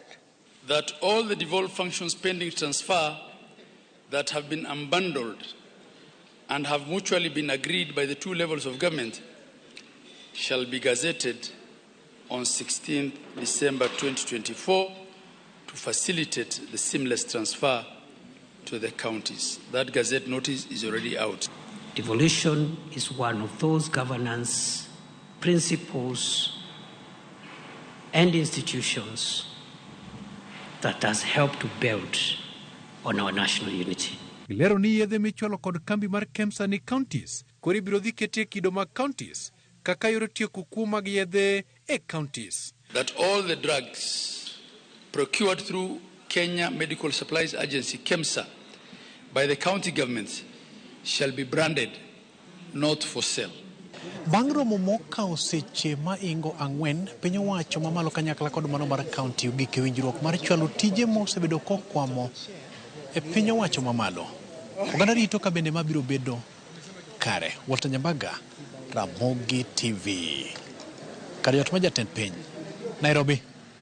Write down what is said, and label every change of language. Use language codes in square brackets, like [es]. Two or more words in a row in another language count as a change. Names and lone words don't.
[en] That all the devolved functions pending transfer that have been unbundled and have mutually been agreed by the two levels of government shall be gazetted on 16th December 2024 to facilitate the seamless transfer to the counties. That gazette notice is already out. Devolution is one of those governance principles and institutions that has helped to build on our national unity. [luo] Ilero ni yedhe michwalo kod kambi mar KEMSA ni counties kori biro dhi ketie kido mag counties kaka yore tieko kuo mag yedhe e counties. [en] That all the drugs procured through Kenya Medical Supplies Agency KEMSA by the county governments shall be branded not for sale. [luo] Bang' romo mokawo seche maingo 4 piny owacho mamalo kanyakla kod mano mar kaunti ogik e winjruok mar chwalo tije mosebedo kokwamo e piny owacho mamalo. Oganda rito ka bende mabiro bedo kare. Wota Nyambaga, Ramogi TV. Kar jot ma jatend piny, Nairobi.